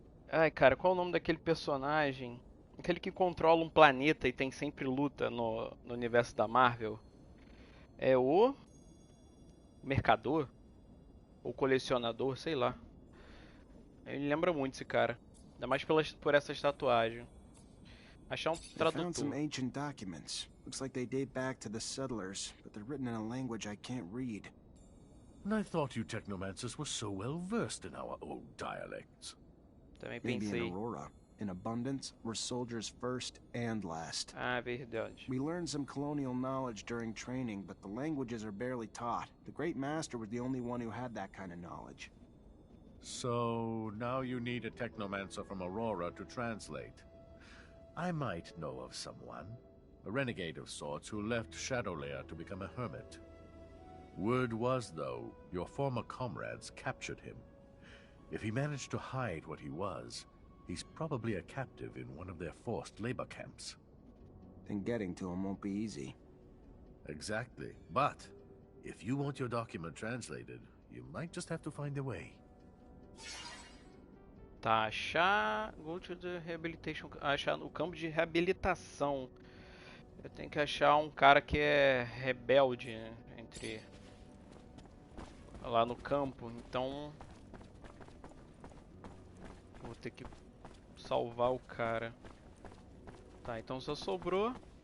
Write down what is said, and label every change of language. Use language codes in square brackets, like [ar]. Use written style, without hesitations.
[pt] Ai, cara, qual é o nome daquele personagem? Aquele que controla um planeta e tem sempre luta no universo da Marvel. É o... Mercador? Ou colecionador, sei lá. Ele lembra muito esse cara. Ainda mais por essa tatuagem. Achar um tradutor. [en] I found some ancient documents. Looks like they date back to the settlers, but they're written in a language I can't read. And I thought you technomancers were so well versed in our old dialects. [pt] Também [en] Maybe [pt] pensei. [en] in Aurora. In Abundance, we're soldiers first and last. [pt] Ah, verdade. [en] We learned some colonial knowledge during training, but the languages are barely taught. The Great Master was the only one who had that kind of knowledge. So, now you need a technomancer from Aurora to translate. I might know of someone. A renegade of sorts who left Shadowlair to become a hermit. Word was, though, your former comrades captured him. If he managed to hide what he was, he's probably a captive in one of their forced labor camps. Then getting to him won't be easy. Exactly. But, if you want your document translated, you might just have to find a way. Tá, achar... Go to the rehabilitation... [pt] Achar o campo de reabilitação. Eu tenho que achar um cara que é rebelde, né, entre... Lá no campo, então... Vou ter que salvar o cara. Tá, então só sobrou...